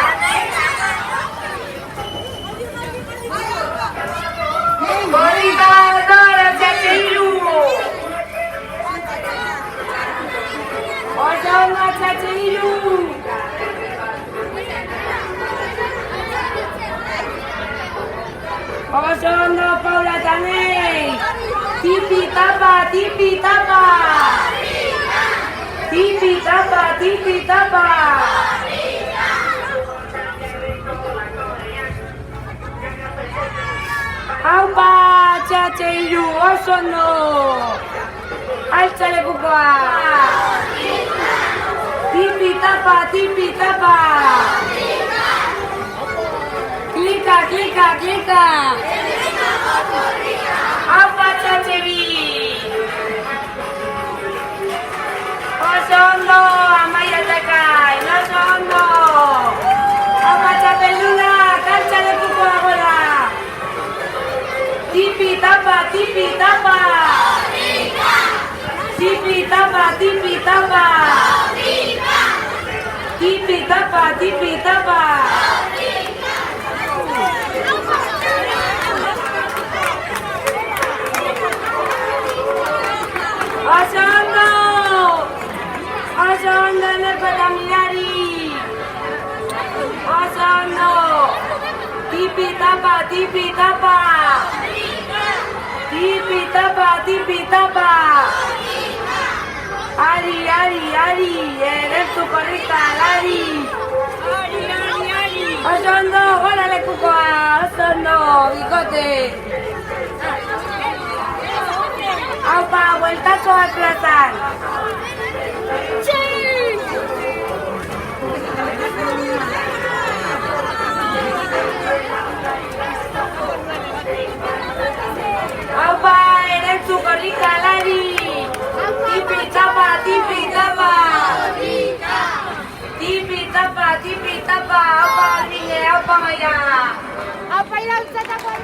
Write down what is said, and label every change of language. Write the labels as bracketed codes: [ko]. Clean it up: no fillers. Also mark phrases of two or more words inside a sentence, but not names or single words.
[eu] Korrika dator, LH Iru. Oso ondo LH Iru. Oso ondo Paula eta Nei. Tipi-tapa, tipi-tapa. Tipi-tapa, tipi-tapa. Aupa LH Iru, oso ondo. Altzalekukoa. Tipi-tapa, tipi-tapa. Klika, klika, klika. Aupa LH Bi. Oso ondo, Amaia eta Kain, oso ondo. Aupa txapeldunak, altzalekukoa gora. Tipi-tapa, tipi-tapa. Tipi-tapa, tipi-tapa. Tipi-tapa, tipi-tapa. Oso ondo. Oso ondo Eneko eta Milari. Oso ondo. Tipi-tapa, tipi-tapa. Tipi-tapa, tipi-tapa. Ari, ari, ari. Erentzu korrika, ari. Oso ondo, gora lekukoa. Oso ondo, bikote. Aupa, bueltazoak plazan. Aupa, erentzu korrika, lari. Tipi-tapa, tipi-tapa. Tipi-tapa, tipi-tapa. Aupa, Martine, aupa Maia. Aupa iraultzatako